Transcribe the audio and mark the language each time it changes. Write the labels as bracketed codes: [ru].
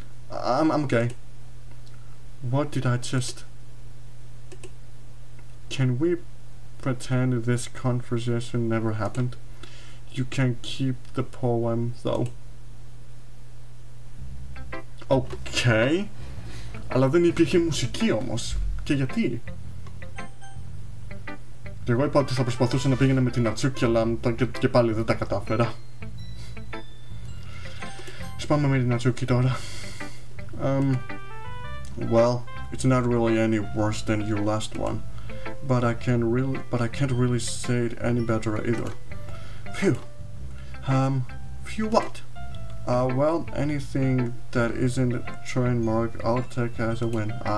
[en] I'm okay. What did I just... Can we pretend this conversation never happened? You can keep the poem though. Okay. [el] Αλλά δεν υπήρχε μουσική όμως. Και γιατί? Και εγώ είπα ότι θα προσπαθούσα να πήγαινα με την natsuki, αλλά και πάλι δεν τα κατάφερα. Σπάμε με την natsuki τώρα. [en] Well, it's not really any worse than your last one, but I can't really say it any better either. Phew. Phew what? Well, anything that isn't trademark, I'll take as a win.